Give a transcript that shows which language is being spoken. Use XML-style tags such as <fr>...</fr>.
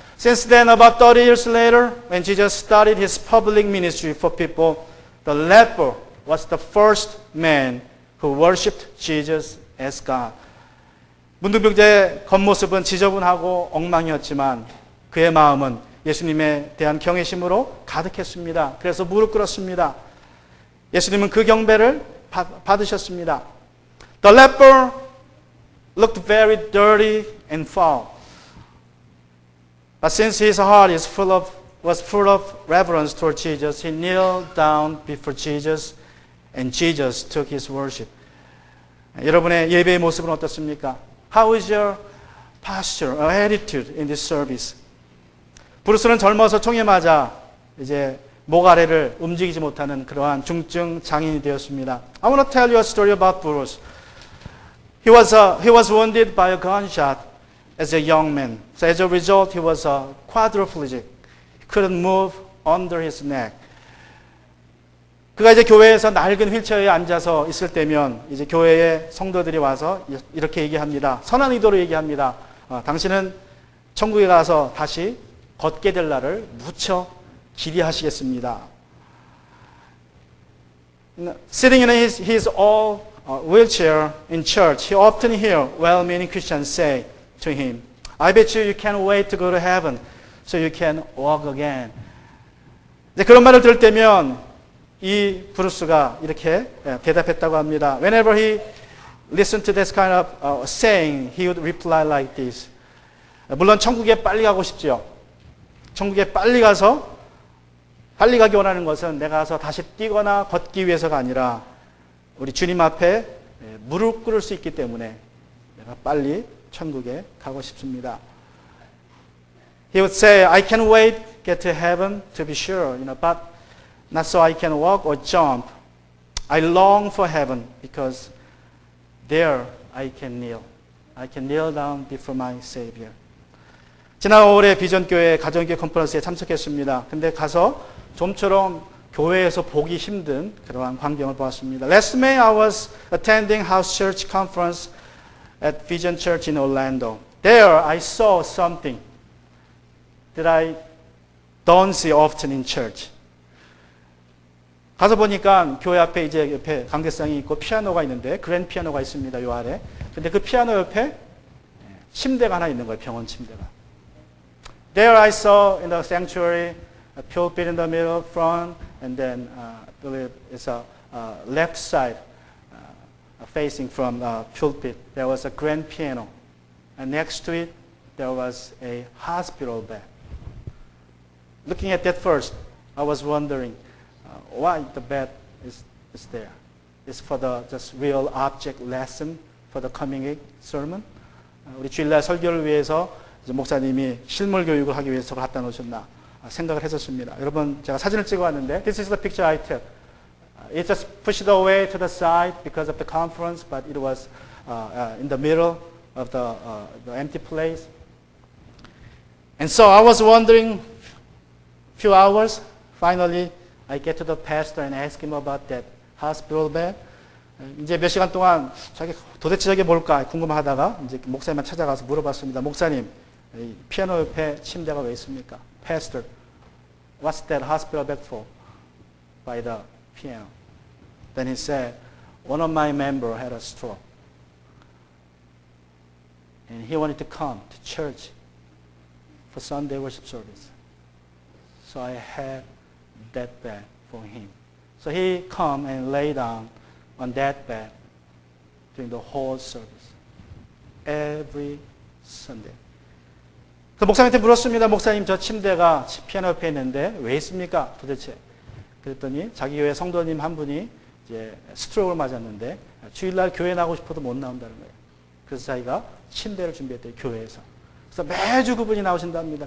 <en>Since then, about 30 years later, when Jesus started his public ministry for people, the leper was the first man who worshipped Jesus as God.</en> <ko>문둥병자의 겉모습은 지저분하고 엉망이었지만 그의 마음은 예수님에 대한 경외심으로 가득했습니다. 그래서 무릎 꿇었습니다. 예수님은 그 경배를 받으셨습니다.</ko> <en>The leper looked very dirty and foul. But since his heart was full of reverence toward Jesus, he kneeled down before Jesus, and Jesus took his worship.</en> <ko>여러분의 예배의 모습은 어떻습니까?</ko> <en>How is your posture or attitude in this service?</en> <ko>브루스는 젊어서 총에 맞아 이제 목 아래를 움직이지 못하는 그러한 중증 장애인이 되었습니다.</ko> <en>I want to tell you a story about Bruce. He was wounded by a gunshot as a young man. So as a result, he was quadriplegic. He couldn't move under his neck.</en> <ko>그가 이제 교회에서 낡은 휠체어에 앉아서 있을 때면 이제 교회의 성도들이 와서 이렇게 얘기합니다. 선한 의도로 얘기합니다. 당신은 천국에 가서 다시 걷게 될 날을 무척 기대하시겠습니다.</ko> <en>Sitting in his all wheelchair in church, he often hear well-meaning Christians say to him, I bet you can't wait to go to heaven so you can walk again.</en> <ko>이제 그런 말을 들을 때면 이 브루스가 이렇게 대답했다고 합니다.</ko> <en>Whenever he listened to this kind of saying, he would reply like this.</en> <ko>물론 천국에 빨리 가고 싶지요. 천국에 빨리 가서 빨리 가기 원하는 것은 내가 가서 다시 뛰거나 걷기 위해서가 아니라 우리 주님 앞에 무릎 꿇을 수 있기 때문에 내가 빨리 천국에 가고 싶습니다.</ko> <en>He would say, I can't wait to get to heaven to be sure, but not so I can walk or jump. I long for heaven because there I can kneel. I can kneel down before my Savior.</en> <ko>지난 5월에 비전교회 가정교회 컨퍼런스에 참석했습니다. 근데 가서 좀처럼 교회에서 보기 힘든 그러한 광경을 보았습니다.</ko> <en>Last May I was attending House Church Conference at Vision Church in Orlando. There I saw something that I don't see often in church.</en> <ko>가서 보니까 교회 앞에 이제 옆에 강대상이 있고 피아노가 있는데 그랜 피아노가 있습니다. 요 아래. 근데 그 피아노 옆에 침대가 하나 있는 거예요. 병원 침대가.</ko> <en>There I saw in the sanctuary a pulpit in the middle front and then I believe it's a left side facing from the pulpit. There was a grand piano and next to it there was a hospital bed. Looking at that first, I was wondering why the bed is there. It's for the just real object lesson for the coming week sermon.</en> <ko>우리 주일날 설교를 위해서 목사님이 실물 교육을 하기 위해서 갖다 놓으셨나 생각을 했었습니다. 여러분 제가 사진을 찍어왔는데</ko> <en>This is the picture I took. It just pushed away to the side because of the conference, but it was in the middle of the empty place. And so I was wondering few hours. Finally, I get to the pastor and ask him about that hospital bed.</en> <ko>이제 몇 시간 동안 도대체 저게 뭘까 궁금하다가 이제 목사님만 찾아가서 물어봤습니다. 목사님, 이 피아노 옆에 침대가 왜 있습니까?</ko> <en>Pastor, what's that hospital bed for? By the piano. Then he said, one of my members had a stroke. And he wanted to come to church for Sunday worship service. So I had that bed for him. So he come and lay down on that bed during the whole service. Every Sunday.</en> <ko>그 목사님한테 물었습니다. 목사님, 저 침대가 피아노 옆에 있는데 왜 있습니까? 도대체. 그랬더니 자기 교회 성도님 한 분이 이제 스트로크를 맞았는데 주일날 교회 나가고 싶어도 못 나온다는 거예요. 그래서 자기가 침대를 준비했대요. 교회에서. 그래서 매주 그분이 나오신답니다.</ko>